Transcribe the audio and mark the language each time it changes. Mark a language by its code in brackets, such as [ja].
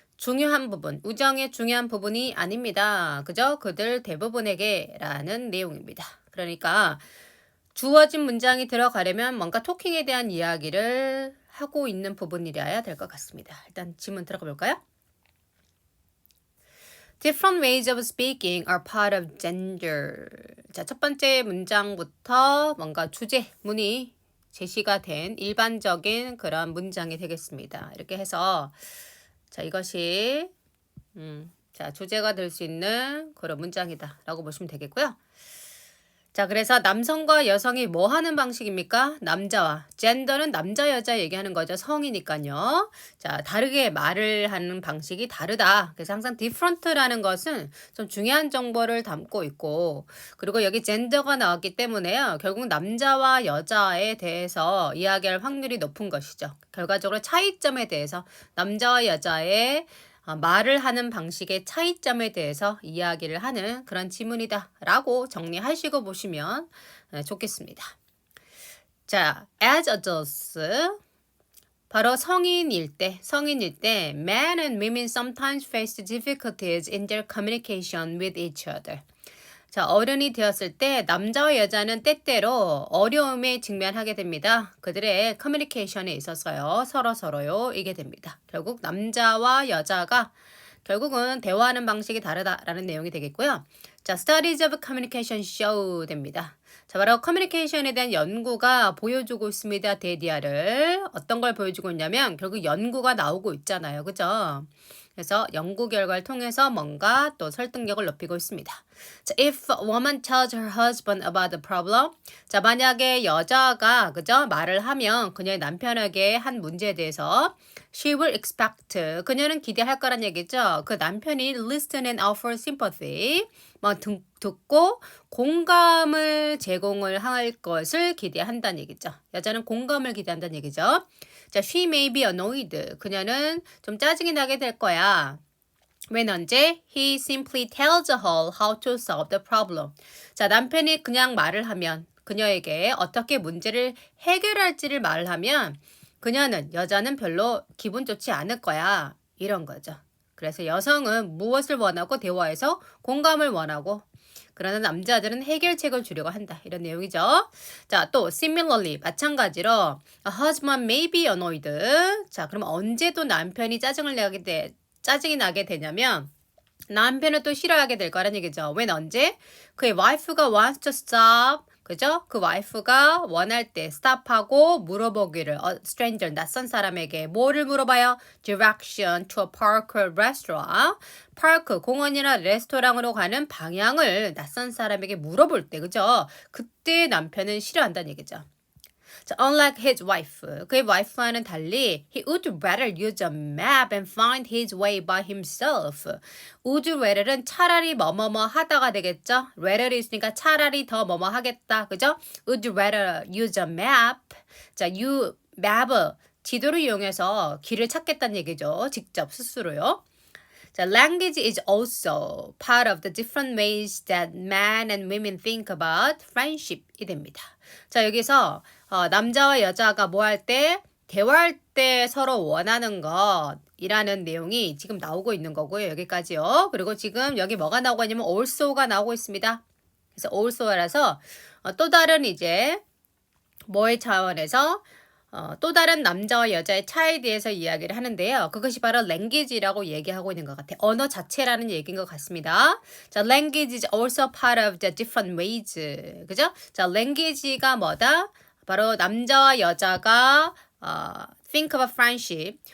[ko] 중요한 부분, 우정의 중요한 부분이 아닙니다. 그죠? 그들 대부분에게 라는 내용입니다. 그러니까 주어진 문장이 들어가려면 뭔가 토킹에 대한 이야기를 하고 있는 부분이라야 될 것 같습니다. 일단 지문 들어가 볼까요? [en] Different ways of speaking are part of gender. [ko] 자, 첫 번째 문장부터 뭔가 주제문이 제시가 된 일반적인 그런 문장이 되겠습니다. 이렇게 해서 자, 이것이 자, 주제가 될 수 있는 그런 문장이다라고 보시면 되겠고요. 자, 그래서 남성과 여성이 뭐 하는 방식입니까? 남자와. 젠더는 남자, 여자 얘기하는 거죠. 성이니까요. 자, 다르게 말을 하는 방식이 다르다. 그래서 항상 different라는 것은 좀 중요한 정보를 담고 있고, 그리고 여기 젠더가 나왔기 때문에요. 결국 남자와 여자에 대해서 이야기할 확률이 높은 것이죠. 결과적으로 차이점에 대해서 남자와 여자의 말을 하는 방식의 차이점에 대해서 이야기를 하는 그런 지문이다 라고 정리하시고 보시면 좋겠습니다. [en] 자, as adults [ko] 바로 성인일 때 [en] men and women sometimes face difficulties in their communication with each other. [ko] 자, 어른이 되었을 때 남자와 여자는 때때로 어려움에 직면하게 됩니다. 그들의 커뮤니케이션에 있어서요. 서로요. 이게 됩니다. 결국 남자와 여자가 결국은 대화하는 방식이 다르다라는 내용이 되겠고요. [en] 자, Studies of Communication show 됩니다. [ko] 자, 바로 커뮤니케이션에 대한 연구가 보여주고 있습니다. 데디아를 어떤 걸 보여주고 있냐면 결국 연구가 나오고 있잖아요. 그죠? 그래서 연구 결과를 통해서 뭔가 또 설득력을 높이고 있습니다. 자, [en] if a woman tells her husband about the problem, [ko] 자, 만약에 여자가 그죠 말을 하면 그녀의 남편에게 한 문제에 대해서 [en] she will expect [ko] 그녀는 기대할 거란 얘기죠. 그 남편이 [en] listen and offer sympathy [ko] 뭐 듣고 공감을 제공을 할 것을 기대한다는 얘기죠. 여자는 공감을 기대한다는 얘기죠. [en] 자, she may be annoyed. [ko] 그녀는 좀 짜증이 나게 될 거야. when 언제? [en] He simply tells her how to solve the problem. [ko] 자, 남편이 그냥 말을 하면 그녀에게 어떻게 문제를 해결할지를 말을 하면 여자는 별로 기분 좋지 않을 거야. 이런 거죠. 그래서 여성은 무엇을 원하고 대화에서 공감을 원하고 그러나 남자들은 해결책을 주려고 한다. 이런 내용이죠. [en] 자, 또 similarly 마찬가지로 a husband may be annoyed. [ko] 자, 그럼 언제 또 남편이 짜증이 나게 되냐면 남편을 또 싫어하게 될 거라는 얘기죠. when 언제? [en] 그의 wife가 wants to stop. [ko] 그죠? 그 와이프가 원할 때 stop하고 물어보기를 stranger, 낯선 사람에게 뭐를 물어봐요? [en] direction to a park or restaurant. [ko] 파크, 공원이나 레스토랑으로 가는 방향을 낯선 사람에게 물어볼 때, 그죠? 그때 남편은 싫어한다는 얘기죠. [en] 자, unlike his wife. [ko] 그의 와이프와는 달리 [en] he would rather use a map and find his way by himself. [ko] would rather은 차라리 뭐뭐뭐 하다가 되겠죠. rather이 있으니까 차라리 더 뭐뭐 하겠다. [en] 그죠? would rather use a map. [ko] 자, map 지도를 이용해서 길을 찾겠다는 얘기죠. 직접 스스로요. [en] 자, language is also part of the different ways that men and women think about friendship이 됩니다. [ko] 자, 여기서 남자와 여자가 뭐 할 때, 대화할 때 서로 원하는 것이라는 내용이 지금 나오고 있는 거고요. 여기까지요. 그리고 지금 여기 뭐가 나오고 있냐면 also가 나오고 있습니다. 그래서 also라서 또 다른 이제 뭐의 차원에서 또 다른 남자와 여자의 차이에 대해서 이야기를 하는데요. 그것이 바로 language라고 얘기하고 있는 것 같아요. 언어 자체라는 얘기인 것 같습니다. [en] 자, language is also part of the different ways. [ko] 그죠? 자, language가 뭐다? 바로 남자와 여자가 [en] think of friendship.